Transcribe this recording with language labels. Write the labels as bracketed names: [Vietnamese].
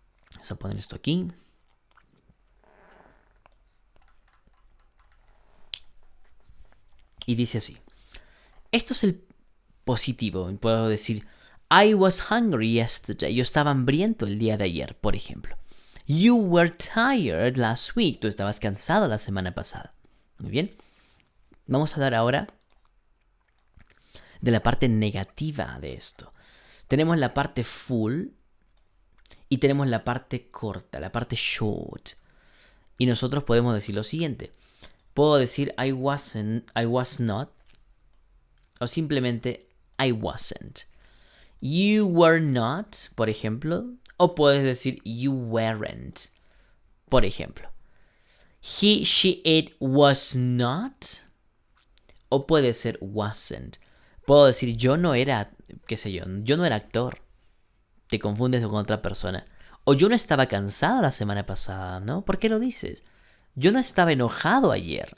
[Spanish] Vamos a poner esto aquí. Y dice así. Esto es el positivo. Puedo decir, [English] I was hungry yesterday. [Spanish] Yo estaba hambriento el día de ayer, por ejemplo. [English] You were tired last week. [Spanish] Tú estabas cansado la semana pasada. Muy bien. Vamos a hablar ahora de la parte negativa de esto. Tenemos la parte full y tenemos la parte corta, la parte short. Y nosotros podemos decir lo siguiente. Puedo decir [English] I wasn't, I was not, [Spanish] o simplemente [English] I wasn't. You were not, [Spanish] por ejemplo, o puedes decir [English] you weren't, [Spanish] por ejemplo. [English] He, she, it was not, [Spanish] o puede ser [English] wasn't. [Spanish] Puedo decir yo no era, qué sé yo no era actor. Te confundes con otra persona. O yo no estaba cansado la semana pasada, ¿no? ¿Por qué lo dices? Yo no estaba enojado ayer.